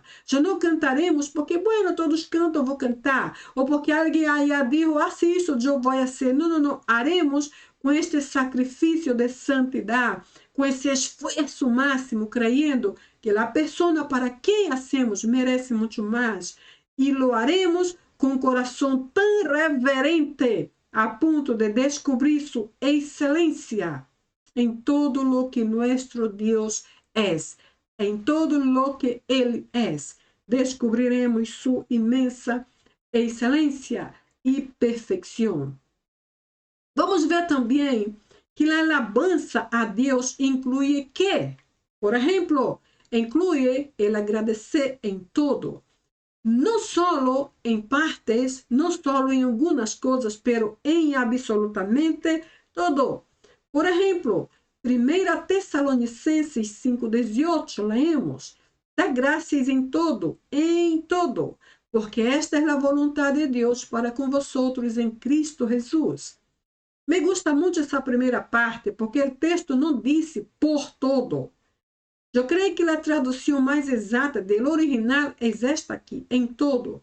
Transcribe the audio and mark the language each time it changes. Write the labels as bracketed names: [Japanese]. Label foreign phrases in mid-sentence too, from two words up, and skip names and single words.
[Portuguese] Já não cantaremos porque, bueno, todos cantam, eu vou cantar. Ou porque alguém aí dijo, se isso eu vou fazer. Não, não, não. Haremos com este sacrifício de santidade, com esse esforço máximo, creyendo que a pessoa para quem hacemos merece muito mais. E [Spanish] lo haremos [Portuguese] com um coração tão reverente a ponto de descobrir sua excelência em todo [Spanish] lo que nuestro [Portuguese] Deus é, em todo [Spanish] lo que [Portuguese] Ele é. Descobriremos sua imensa excelência e perfeição. Vamos ver também que a alabança a Deus inclui que, por exemplo, inclui [Spanish] el agradecer [Portuguese] em todo. [Spanish] No solo en partes, no solo en algunas cosas, pero en absolutamente todo. Por ejemplo, 1 Tesalonicenses 5:18, leemos, [Portuguese] dá graças em todo, porque esta é a vontade de Deus para com vosotros em Cristo Jesus. [Spanish] Me gusta [Portuguese] muito essa primeira parte, porque o texto não disse por todo. Eu creio que a tradução mais exata do original é esta aqui, em todo.